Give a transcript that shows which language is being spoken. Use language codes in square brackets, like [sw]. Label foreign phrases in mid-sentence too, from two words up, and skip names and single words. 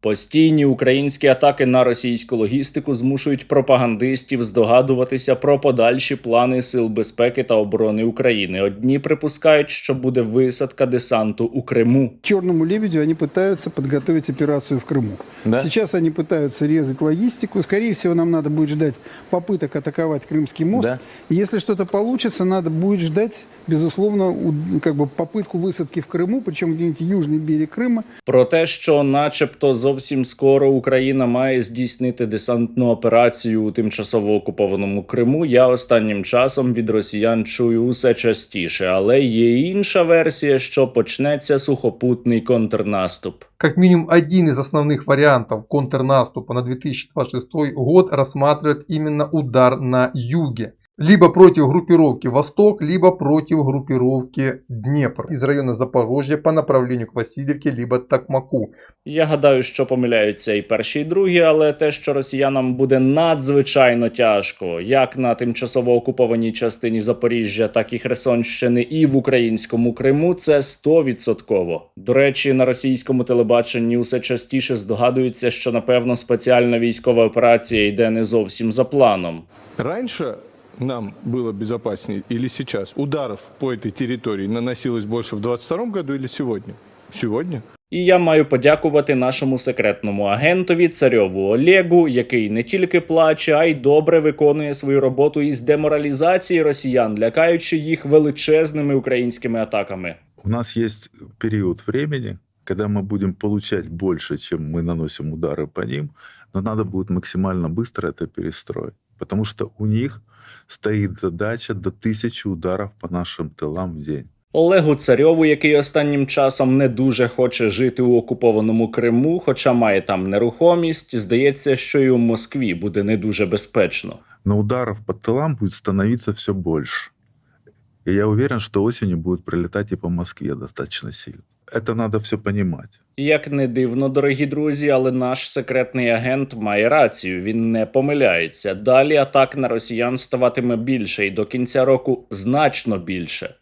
[uk] Постійні українські атаки на російську логістику змушують пропагандистів здогадуватися про подальші плани Сил безпеки та оборони України. Одні припускають, що буде висадка десанту у Криму. [ru] Черному лебедю они пытаются подготовить операцию в Крыму. Да? Сейчас они пытаются резать логистику. Скорее всего, нам надо будет ждать попыток атаковать Крымский мост. Да. И если что-то получится, надо будет ждать, безусловно, попытку высадки в Крыму, причем где-нибудь южный берег Крыма. [uk] Про те, що начебто зовсім скоро Україна має здійснити десантну операцію у тимчасово окупованому Криму, я останнім часом від росіян чую усе частіше. Але є інша версія, що почнеться сухопутний контрнаступ. [ru] Как минимум один из основных вариантов контрнаступа на 2026 год рассматривает именно удар на юге. Либо против группировки Восток, либо против группировки Днепр из района Запорожья по направлению к Васильевке, либо Токмаку. [uk] Я гадаю, що помиляються і перші, і другі, але те, що росіянам буде надзвичайно тяжко, як на тимчасово окупованій частині Запоріжжя, так і Херсонщини, і в українському Криму, це 100%. До речі, на російському телебаченні усе частіше здогадуються, що, напевно, спеціальна військова операція йде не зовсім за планом. [ru] Раньше нам было безопаснее или сейчас ударов по этой территории наносилось больше в 2022 году или сегодня? Сегодня. [uk] І я маю подякувати нашому секретному агентові Царьову Олегу, який не тільки плаче, а й добре виконує свою роботу із деморалізації росіян, лякаючи їх величезними українськими атаками. [ru] У нас есть период времени, когда мы будем получать больше, чем мы наносим удары по ним, но надо будет максимально быстро это перестроить, потому что у них стоит задача до 1000 ударов по нашим тылам в день. [uk] Олегу Царьову, який останнім часом не дуже хоче жити у окупованому Криму, хоча має там нерухомість, здається, що і у Москві буде не дуже безпечно. [ru] Но ударов по тылам будет становиться все больше. И я уверен, что осенью будет прилетать и по Москве достаточно сильно. Это надо все понимать. [uk] Як не дивно, дорогі друзі, але наш секретний агент має рацію, він не помиляється. Далі атак на росіян ставатиме більше і до кінця року значно більше.